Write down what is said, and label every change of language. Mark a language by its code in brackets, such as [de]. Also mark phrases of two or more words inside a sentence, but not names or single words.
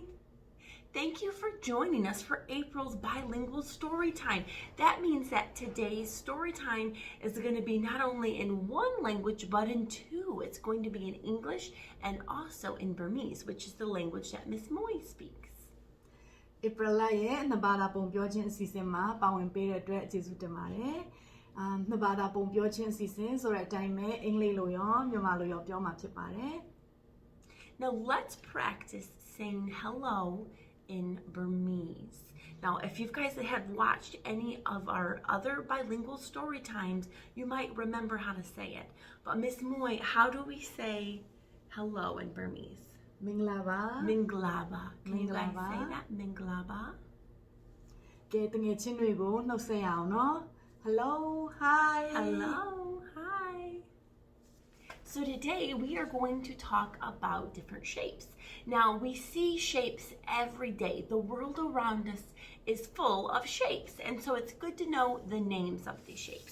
[en] Thank you for joining us for April's bilingual story time. That means that today's story time is going to be not only in one language but in two. It's going to be in English and also in Burmese, which is the language that Miss Moy speaks. [my] April ရဲ့နှစ်ဘာသာပုံပြောခြင်းအစီအစဉ်မှာပါဝင်ပေးတဲ့အတွက်ကျေးဇူးတင်ပါတယ်။နှစ်ဘာသာပုံပြောခြင်းအစီအစဉ်ဆိုတဲ့အတိုင်းပဲအင်္ဂလိပ်လိုရောမြန်မာလိုရောပြောမှာဖြစ်ပါတယ်။ [en] Now let's practice saying hello in Burmese. Now, if you guys have watched any of our other bilingual story times, you might remember how to say it. But Miss Moy, how do we say hello in Burmese? [my] Minglaba. [en] Minglaba. Can you guys say that? Minglaba. [my] ကဲတငယ်ချင်းတွေကိုနှုတ်ဆက်ရအောင်နော် [en] Hello, hi. Hello, hi. So today we are going to talk about different shapes. Now we see shapes every day. The world around us is full of shapes, and so it's good to know the names of these shapes.